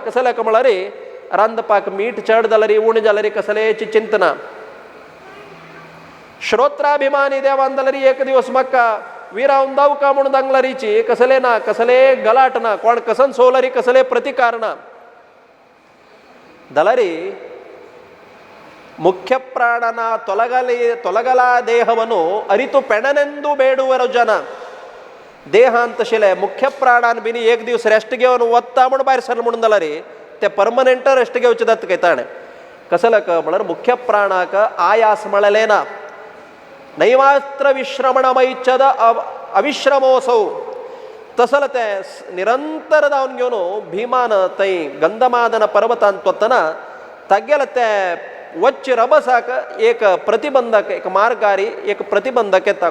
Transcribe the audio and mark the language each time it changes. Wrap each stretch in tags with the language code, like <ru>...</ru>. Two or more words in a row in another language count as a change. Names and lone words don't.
<kok>कसलें म्हळ्यार रांदपाक मीठ चड जाल्यार उण जाल्यार कसलेची चिंता ना. श्रोत्राभिमानी देवान जाल्यार एक दिवस म्हाका विरावन जावका म्हणून सांगल्यारीची कसले ना कसले गलाट ना कोण कसन सोवल्यारी कसले प्रतिकार ना.</kok> <kn>जाल्यार ಮುಖ್ಯ ಪ್ರಾಣನ ತೊಲಗಲ ದೇಹವನ್ನು ಅರಿತು ಪೆಣನೆಂದು ಬೇಡುವರು ಜನ.</kn> <kok>देह तशेले मुख्य प्राणान बिनी एक दिवस रेस्ट घेवन वत्ता म्हूण भायर सर म्हणून जाल्यार ते</kok> <en>permanent rest</en> <kok>घेवचे जाता काय ताणें. कसं लाग म्हळ्यार मुख्य प्राणाक आयास म्हळेलें ना.</kok> <sa>नैमात्र विश्रमणमैच्छद अविश्रमोसौ.</sa> <kok>तसले ते निरंतर जावन घेवन भीमान थंय गंधमादन पर्वतांत वतना तागेले ते वच्च रभसाक एक प्रतिबंधक एक मार्गारी एक प्रतिबंधक येता.</kok>